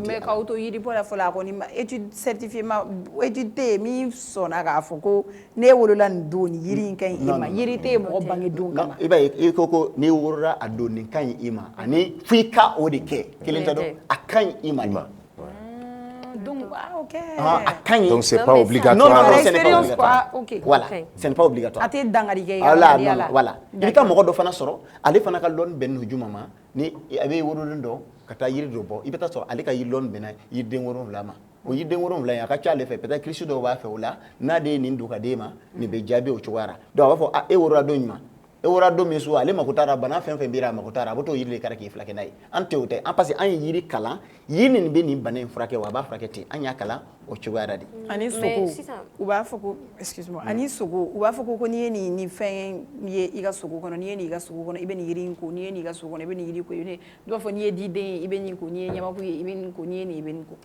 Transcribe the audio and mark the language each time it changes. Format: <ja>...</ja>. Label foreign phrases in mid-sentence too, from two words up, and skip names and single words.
<bm>mais k'aw to yiribɔ la fɔlɔ a kɔni ma</bm> <fr>étude certifiée</fr> <bm>ma étude tɛ yen min sɔnna k'a fɔ ko ne wolola nin don nin yiri in ka ɲi i ma yiri tɛ yen mɔgɔ bangedenw kama i b'a ye i ko ko n'i wolola a don nin ka ɲi i ma ani f'i ka o de kɛ kelen tɛ dɔn a ka ɲi i ma de</bm> <fr>donc ok</fr> <bm>a ka ɲi</bm> <fr>donc c'est pas obligatoire non ce n'est pas obligatoire ok voilà ce n'est pas obligatoire</fr> <bm>a tɛ dangari kɛ voilà i bɛ ka mɔgɔ dɔ fana sɔrɔ ale fana ka lɔnni bɛnnen don juma ma ni a bɛ wololen dɔn ka taa yiri dɔ bɔ i bɛ taa sɔrɔ ale ka yiri lɔnni bɛnna yiriden 7 ma o yiriden 7 in a ka ca ale fɛ peut-être kirisi dɔw b'a fɛ o la n'a de ye nin don ka d'e ma nin bɛ jaabi o cogoya la donc a b'a fɔ ah e wolola don ɲuman e wolola don min so ale mako t'a la bana fɛn fɛn bira a mako t'a la a bɛ t'o yiri de kari k'i filakɛ n'a ye an tɛ o tɛ an parce que an ye yiri kalan yiri nin bɛ nin bana in furakɛ wa a b'a furakɛ ten an y'a kalan o cogoya la de ani sogo u b'a fɔ ko</bm> <fr>excuse moi</fr> <bm>ani sogo u b'a fɔ ko n'i ye nin fɛn ye i ka sogo kɔnɔ n'i ye nin i ka sogo kɔnɔ i bɛ nin yiri in ko n'i ye nin i ka sogo kɔnɔ i bɛ nin yiri ko i b'a fɔ n'i ye diden ye i bɛ nin ko n'i ye ɲamaku ye i bɛ nin ko n'i ye nin i bɛ nin ko</bm>